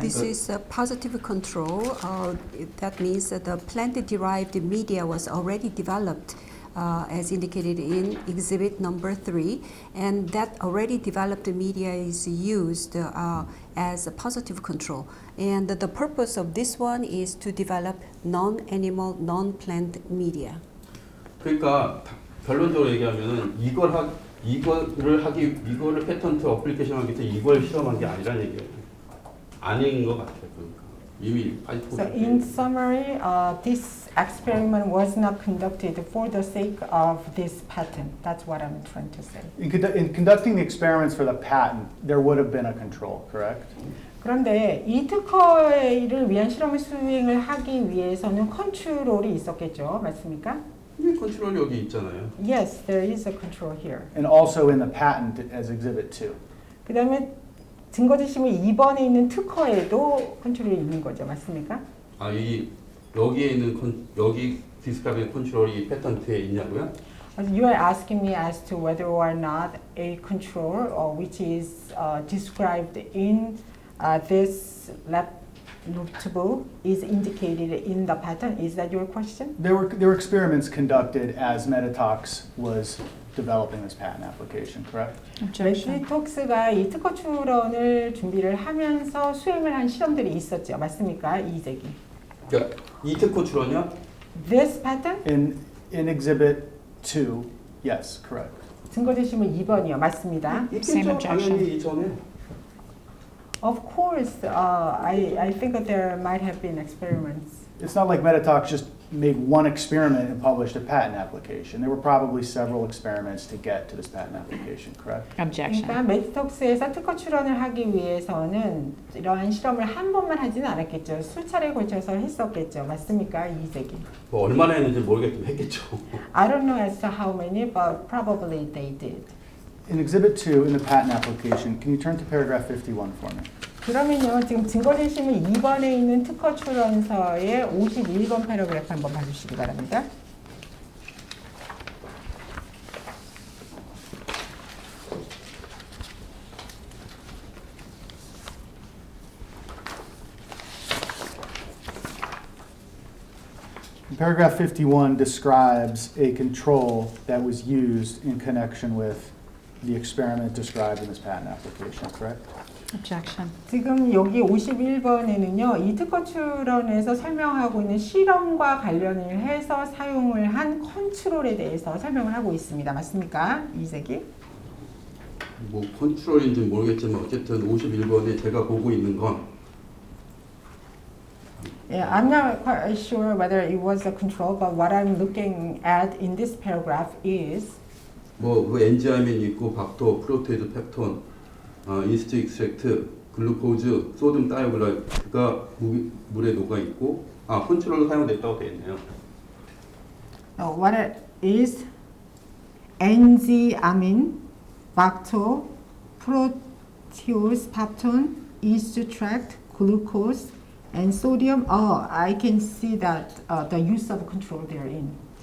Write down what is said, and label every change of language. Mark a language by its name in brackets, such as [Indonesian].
[English] this is a positive control. That means that the plant-derived media was already developed as indicated in exhibit number 3, and that already developed media is used as a positive control. And the purpose of this one is to develop non-animal, non-plant media. [Korean] 그러니까 결론적으로 얘기하면은 이거를 [English] 패턴트 어플리케이션 [Korean] 하기 위해서 이걸 실험한 게 아니라는 얘기예요. 아닌 것 같아요. 그러니까 이미 [English] So in summary, this experiment was not conducted for the sake of this patent. That's what I'm trying to say. In conducting the experiments for the patent, there would have been a control, correct? [Korean] 그런데 이 특허를 위한 실험을 수행을 하기 위해서는 컨트롤이 있었겠죠, 맞습니까? 이 컨트롤 여기 있잖아요. [English] Yes, there is a control here. And also in the patent as Exhibit 2. [Korean] 그다음에 증거지심의 2번에 있는 특허에도 컨트롤이 있는 거죠, 맞습니까? 아, 여기에 있는 여기 [English] 디스크라이브 컨트롤이 [Korean] 패턴트에 있냐고요? [English] You are asking me as to whether or not a control which is described in this lab notable is indicated in the patent. Is that your question? There were experiments conducted as Meditox was developing this patent application, correct? Objection. [Korean] 메디톡스가 이 특허 출원을 준비를 하면서 수행을 한 실험들이 있었죠. 맞습니까? 이재기. 그러니까 이 특허 출원이요? [English] This patent? In Exhibit 2, yes, correct. [Korean] 증거지심은 2번이요. 맞습니다. 있겠죠. 당연히 이전에. [English] Of course, I think that there might have been experiments. It's not like Meditox just made one experiment and published a patent application. There were probably several experiments to get to this patent application, correct? Objection. [Korean] 그러니까 메디톡스에서 특허 출원을 하기 위해서는 이러한 실험을 한 번만 하지는 않았겠죠. 수차례에 걸쳐서 했었겠죠. 맞습니까? 이재기. 뭐 얼마나 했는지 모르겠지만 했겠죠. [English] I don't know as to how many, but probably they did. In Exhibit 2 in the patent application, can you turn to paragraph 51 for me? [Korean] 그러면요, 지금 증거지심이 2번에 있는 특허 출원서의 51번 패러그래프 한번 봐주시기 바랍니다. [English] Paragraph 51 describes a control that was used in connection with the experiment described in this patent application, correct? Objection. [Korean] 지금 여기 51번에는요, 이 특허 출원에서 설명하고 있는 실험과 관련을 해서 사용을 한 컨트롤에 대해서 설명을 하고 있습니다. 맞습니까? 이재기? 뭐 컨트롤인지 모르겠지만 어쨌든 51번에 제가 보고 있는 건 [English] Yeah, I'm not quite sure whether it was a control, but what I'm looking at in this paragraph is [Korean] 뭐 엔자임이 있고 박토, 프로테이드 펩톤, 이스트 익스트랙트, 글루코즈, 소듐 다이오글라이트가 물에 녹아 있고 컨트롤로 사용됐다고 되어 있네요. [English] what it is enzyamine, lacto, protease, peptone, yeast extract, glucose, and sodium. I can see that the use of control therein.